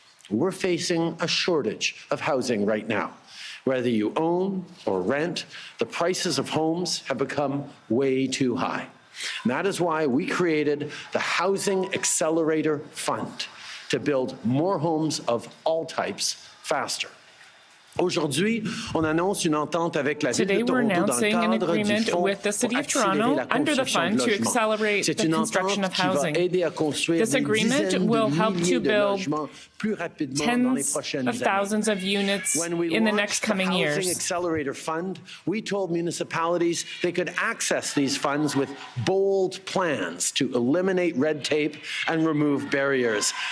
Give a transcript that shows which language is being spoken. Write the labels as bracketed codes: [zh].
[en] We're facing a shortage of housing right now. Whether you own or rent, the prices of homes have become way too high. And that is why we created the Housing Accelerator Fund to build more homes of all types faster. [fr] Aujourd'hui, on annonce une entente avec la Ville de Toronto dans le cadre du Fonds [en] with the City of Toronto under the fund to accelerate the construction of housing. This agreement will help to build tens of thousands of units in the next coming years. Housing Accelerator Fund, we told municipalities they could access these funds with bold plans to eliminate red tape and remove barriers.